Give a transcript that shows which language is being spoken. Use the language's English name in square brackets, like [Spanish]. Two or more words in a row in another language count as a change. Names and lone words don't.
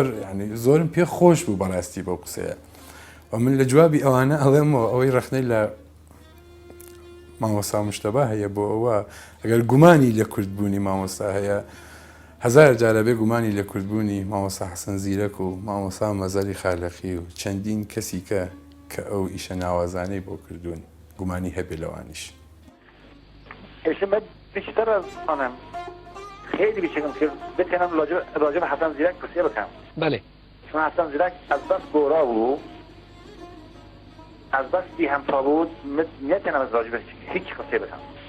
[Central Kurdish] زۆرم پێ خۆش بوو بەڕاستی بۆ قسەیە و من لە جوابی ئەوانە ئەڵێمەوە ئەوەی ڕەخنەی لە مامۆستا مشتەبا هەیە بۆ ئەوە ئەگەر گومانی لە کوردبوونی مامۆستا هەیە هەزار جارە بێ گومانی لە کوردبوونی مامۆستا حەسەن زیرەک و مامۆستا مەزەری خالەقی و چەندین کەسی کە ئەو ئیشە ناوازانەی بۆ کردوون گومانی هەبێ لەوانیش. [Persian] من بیشتر از آنم خیلی بیشترم که بتونم راجع به حسن زیرک توصیه بکنم. بله. چون حسن زیرک از بس گورا بود از بس بی همتا بود نتونم از راجبش هیچ قصه بکنم.